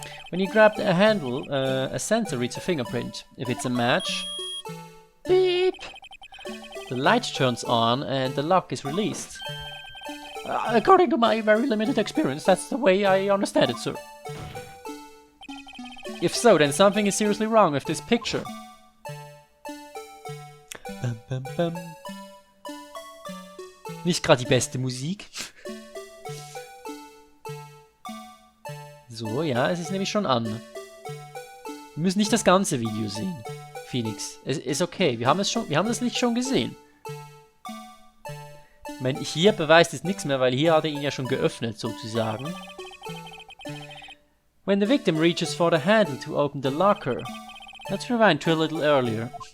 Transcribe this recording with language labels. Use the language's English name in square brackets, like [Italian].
[English] When you grab a handle, a sensor reads a fingerprint. If it's a match, beep, the light turns on and the lock is released. According to my very limited experience, that's the way I understand it, sir. If so, then something is seriously wrong with this picture. Bam, bam, bam. [German] Nicht gerade die beste Musik. So, ja, es ist nämlich schon an. Wir müssen nicht das ganze Video sehen, Phoenix. Es ist okay, wir haben das Licht schon gesehen. Ich meine, hier beweist es nichts mehr, weil hier hat er ihn ja schon geöffnet, sozusagen. [English] When the victim reaches for the handle to open the locker. Let's rewind to a little earlier.